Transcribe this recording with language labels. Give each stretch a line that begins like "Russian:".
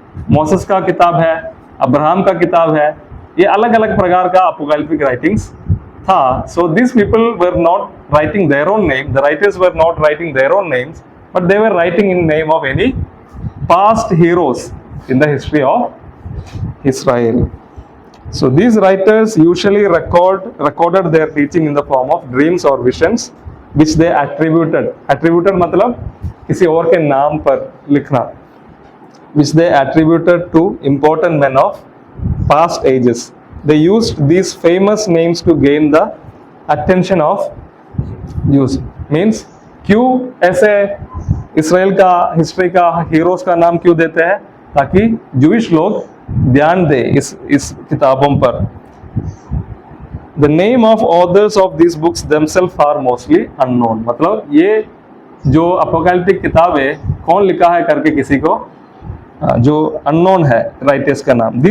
Hindi: Moses का किताब है, अब्राहम का किताब है, ये अलग अलग प्रकार का अपोकैलिप्टिक राइटिंग्स था।
English: So this people were not writing their own name, the writers were not writing their own names, but they were writing in name of any past heroes in the history of Israel. So these writers usually recorded their teaching in the form of dreams or visions which they attributed
Hindi: मतलब किसी और के नाम पर लिखना,
English: which they attributed to important men of past ages. They used these famous names to gain the attention of Jews.
Hindi: Means क्यों ऐसे Israel का हिस्ट्री का हीरोज का नाम क्यों देते हैं? ताकि जूइश लोग ध्यान दे इस किताबों पर।
English: the name of authors of this books themselves are mostly unknown,
Hindi: मतलब ये जो अपोकैलिप्टिक किताब है कौन लिखा है करके किसी को जो अननोन है राइटर्स का नाम।